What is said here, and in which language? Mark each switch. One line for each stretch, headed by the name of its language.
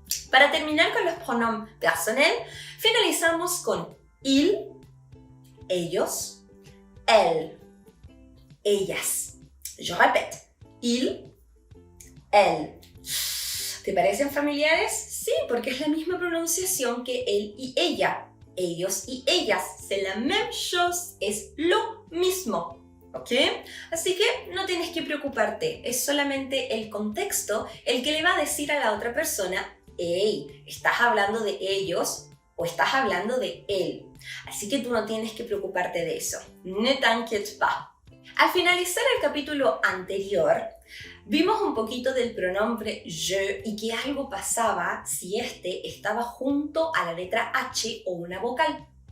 Spanish: Para terminar con los pronombres personnels, finalizamos con il, ellos, elle, ellas.
French: Je répète, il, elle.
Spanish: ¿Te parecen familiares? Sí, porque es la misma pronunciación que él y ella. Ellos y ellas.
French: C'est la même chose,
Spanish: es lo mismo. ¿Ok? Así que no tienes que preocuparte, es solamente el contexto el que le va a decir a la otra persona, hey, ¿estás hablando de ellos o estás hablando de él? Así que tú no tienes que preocuparte de eso.
French: Ne t'inquiète pas.
Spanish: Al finalizar el capítulo anterior, vimos un poquito del pronombre je y que algo pasaba si este estaba junto a la letra H o una vocal.